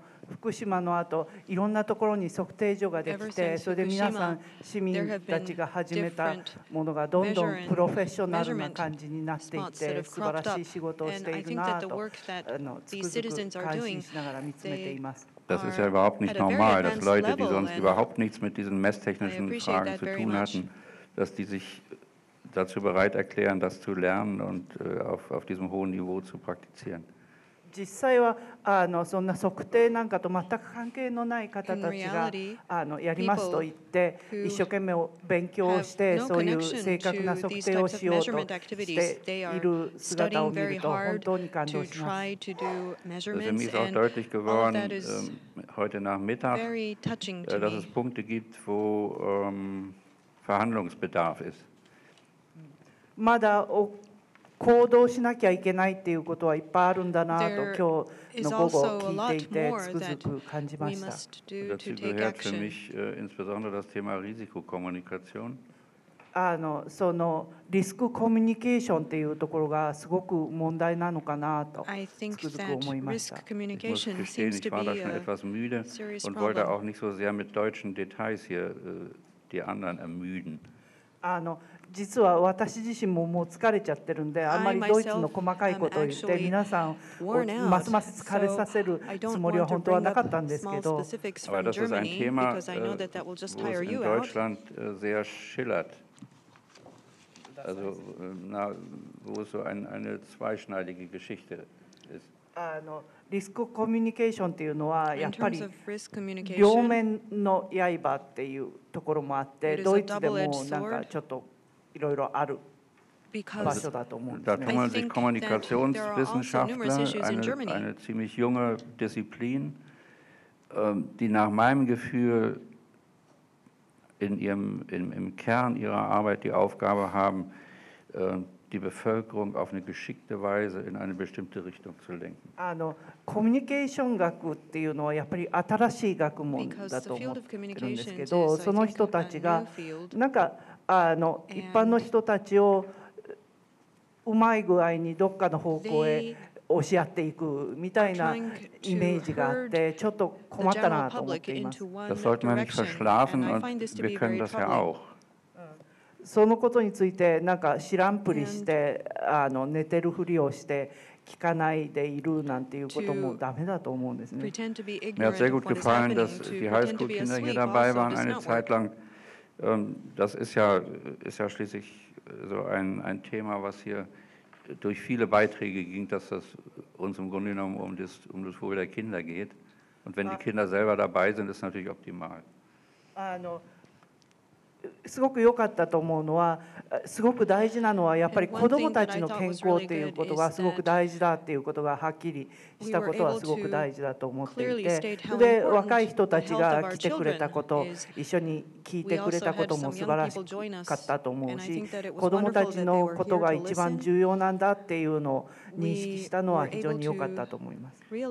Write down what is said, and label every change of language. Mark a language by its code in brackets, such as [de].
[ja] 福島の後、いろんなところに測定所ができて、それで皆さん市民たちが始めたものがどんどんプロフェッショナルな感じになっていって、素晴らしい仕事をしているなとつくづく感心しながら見つめています。 [de] Das ist ja überhaupt nicht normal, dass Leute, die sonst überhaupt nichts mit diesen messtechnischen Fragen zu tun hatten, dass die sich dazu bereit erklären, das zu lernen und auf diesem hohen Niveau zu praktizieren. [ja] 実際はそんな測定なんかと全く関係のない方たちがやりますと言って一生懸命勉強してそういう正確な測定をしようとしている姿を見ると本当に感動します。 [de] Für mich ist auch deutlich geworden heute Nachmittag, dass es Punkte gibt, wo Verhandlungsbedarf ist. [ja] まだ行動しなきゃいけないっていうことはいっぱいあるんだなと今日の午後聞いていてつくづく感じました。 [de] Dazu gehört für mich insbesondere das Thema Risikokommunikation. [ja] そのリスクコミュニケーションっていうところがすごく問題なのかなとつくづく思いました。 [de] Ich muss gestehen, ich war da schon etwas müde und wollte auch nicht so sehr mit deutschen Details hier die anderen ermüden. [ja] 実は私自身ももう疲れちゃってるんであんまりドイツの細かいことを言って皆さんをますます疲れさせるつもりは本当はなかったんですけど [de] Aber das ist ein Thema, wo es in Deutschland sehr schillert. Also, wo es so eine zweischneidige Geschichte ist. [ja] リスクコミュニケーションっていうのはやっぱり両面の刃っていうところもあってドイツでもなんかちょっといろいろある場所だと思うんですね。 [de] Da tummeln sich Kommunikationswissenschaftler, eine ziemlich junge Disziplin, die nach meinem Gefühl im Kern ihrer Arbeit die Aufgabe haben, die Bevölkerung auf eine geschickte Weise in eine bestimmte Richtung zu lenken. [ja] コミュニケーション学っていうのはやっぱり新しい学問だと思ってるんですけど、その人たちがなんか一般の人たちをうまい具合にどっかの方向へ押し合っていくみたいなイメージがあってちょっと困ったなと思っています。 [de] Das sollte man nicht verschlafen und wir können das ja auch. [ja] そのことについてなんか知らんぷりして寝てるふりをして聞かないでいるなんていうこともダメだと思うんですね。 [de] Mir hat sehr gut gefallen, dass die Highschool-Kinder hier dabei waren eine Zeit lang. Das ist ja schließlich so ein Thema, was hier durch viele Beiträge ging, dass das uns im Grunde genommen um das Wohl der Kinder geht. Und wenn die Kinder selber dabei sind, ist es natürlich optimal. [ja] すごく良かったと思うのは、すごく大事なのはやっぱり子どもたちの健康っていうことがすごく大事だっていうことがはっきりしたことはすごく大事だと思っていて、で若い人たちが来てくれたこと、一緒に聞いてくれたことも素晴らしかったと思うし、子どもたちのことが一番重要なんだっていうのを認識したのは非常に良かったと思います。